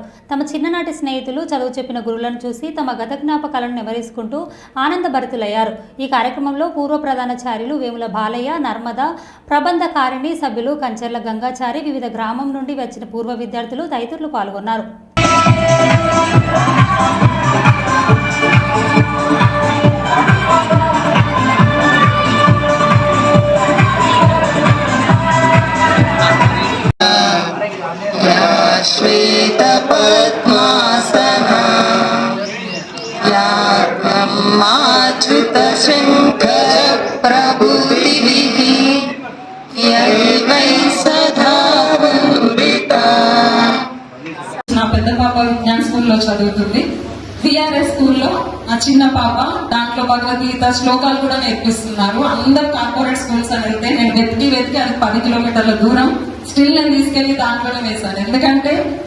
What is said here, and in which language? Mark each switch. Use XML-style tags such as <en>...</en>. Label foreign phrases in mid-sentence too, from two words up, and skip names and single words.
<te>తమ చిన్ననాటి స్నేహితులు చదువు చెప్పిన గురువులను చూసి తమ గత జ్ఞాపకాలను నెమరేసుకుంటూ ఆనందభరితులయ్యారు. ఈ కార్యక్రమంలో పూర్వ ప్రధానాచార్యులు వేముల బాలయ్య, నర్మద ప్రబంధకారిణి సభ్యులు కంచర్ల గంగాచారి, వివిధ గ్రామం నుండి వచ్చిన పూర్వ విద్యార్థులు తదితరులు పాల్గొన్నారు.</te> <sa>श्वेत पद्मासना या ब्रह्माच्युत शंकर प्रभुतिभिः यैवै सदा वन्दिता.</sa> <te>నా పెద్ద పాప విజ్ఞాన్ స్కూల్లో చదువుతుంది. విఆర్ఎస్ స్కూల్లో ఆ చిన్న పాప దాంట్లో భగవద్గీత శ్లోకాలు కూడా నేర్పిస్తున్నారు. అందరు</te> <en>corporate schools</en> <te>అని వెళ్తే నేను వెతికి అది 10 కిలోమీటర్ల దూరం స్టిల్ నేను తీసుకెళ్లి దాంట్లోనే వేశాను.</te>